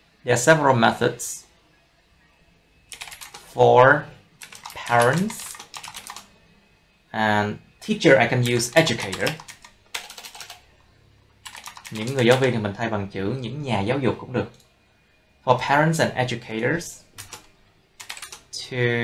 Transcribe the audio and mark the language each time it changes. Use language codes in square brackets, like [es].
[en] There are several methods for parents, and teacher I can use educator. [vi] Những người giáo viên thì mình thay bằng chữ những nhà giáo dục cũng được. [en] For parents and educators to